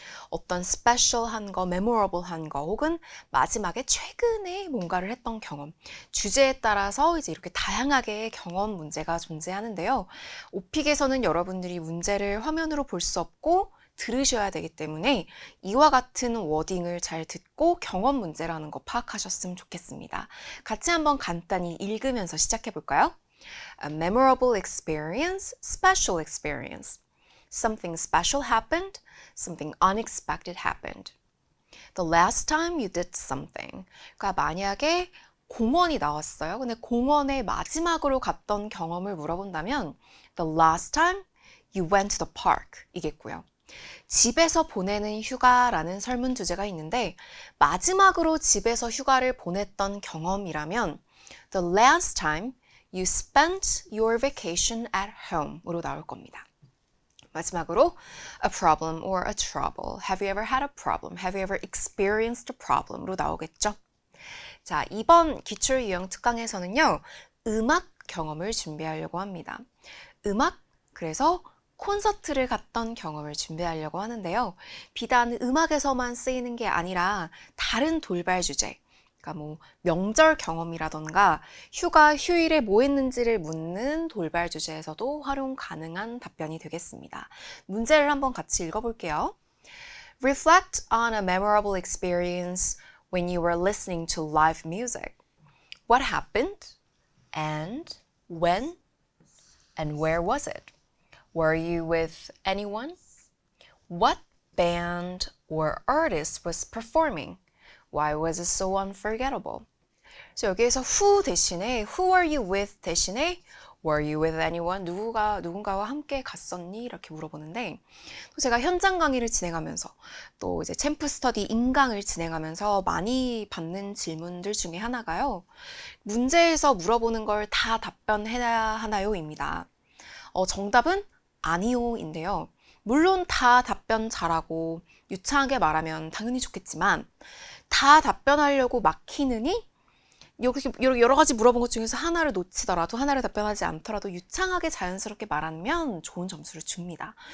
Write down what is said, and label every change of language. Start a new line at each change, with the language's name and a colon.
Korean: 어떤 스페셜한 거, 메모러블한 거, 혹은 마지막에 최근에 뭔가를 했던 경험, 주제에 따라서 이제 이렇게 다양하게 경험 문제가 존재하는데요. 오픽에서는 여러분들이 문제를 화면으로 볼 수 없고 들으셔야 되기 때문에 이와 같은 워딩을 잘 듣고 경험 문제라는 거 파악하셨으면 좋겠습니다. 같이 한번 간단히 읽으면서 시작해 볼까요?
English: A memorable experience, special experience. Something special happened, something unexpected happened. The last time you did something.
Korean: 그러니까 만약에 공원이 나왔어요. 근데 공원에 마지막으로 갔던 경험을 물어본다면
English: The last time you went to the park
Korean: 이겠고요. 집에서 보내는 휴가라는 설문 주제가 있는데 마지막으로 집에서 휴가를 보냈던 경험이라면
English: The last time you spent your vacation at home
Korean: 으로 나올 겁니다. 마지막으로
English: a problem or a trouble. Have you ever had a problem? Have you ever experienced a problem으로
Korean: 나오겠죠? 자, 이번 기출유형 특강에서는요. 음악 경험을 준비하려고 합니다. 음악, 그래서 콘서트를 갔던 경험을 준비하려고 하는데요. 비단 음악에서만 쓰이는 게 아니라 다른 돌발 주제, 그러니까 뭐 명절 경험이라던가 휴가 휴일에 뭐 했는지를 묻는 돌발 주제에서도 활용 가능한 답변이 되겠습니다. 문제를 한번 같이 읽어볼게요.
English: Reflect on a memorable experience when you were listening to live music. What happened? And when? And where was it? Were you with anyone? What band or artist was performing? Why was it so unforgettable?
Korean: 그래서 여기에서
English: who 대신에 who are you with 대신에 were you with anyone?
Korean: 누군가와 함께 갔었니? 이렇게 물어보는데 또 제가 현장 강의를 진행하면서 또 이제 챔프 스터디 인강을 진행하면서 많이 받는 질문들 중에 하나가요. 문제에서 물어보는 걸 다 답변해야 하나요?입니다. 정답은 아니요인데요. 물론 다 답변 잘하고 유창하게 말하면 당연히 좋겠지만 다 답변하려고 막히느니 여러 가지 물어본 것 중에서 하나를 놓치더라도 하나를 답변하지 않더라도 유창하게 자연스럽게 말하면 좋은 점수를 줍니다.